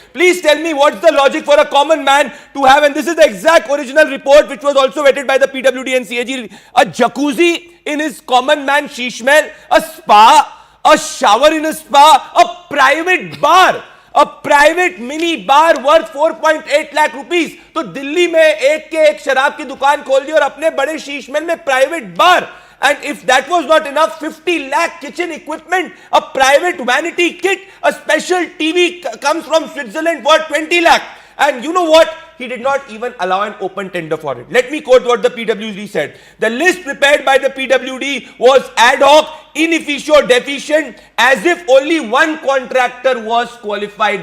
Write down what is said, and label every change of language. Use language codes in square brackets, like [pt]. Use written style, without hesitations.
[en] Please tell me what's the logic for a common man to have, and this is the exact original report which was also vetted by the PWD and CAG, a jacuzzi in his common man sheesh mahal, a spa, a shower in a spa, a private bar, a private mini bar worth 4.8 lakh rupees. [hi] तो दिल्ली में एक के एक शराब की दुकान खोल दी और अपने बड़े शीश महल में private bar. [en] And if that was not enough, 50 lakh kitchen equipment, a private vanity kit, a special TV comes from Switzerland worth 20 lakh. And you know what? He did not even allow an open tender for it. Let me quote what the PWD said. The list prepared by the PWD was ad hoc, inefficient, deficient, as if only one contractor was qualified.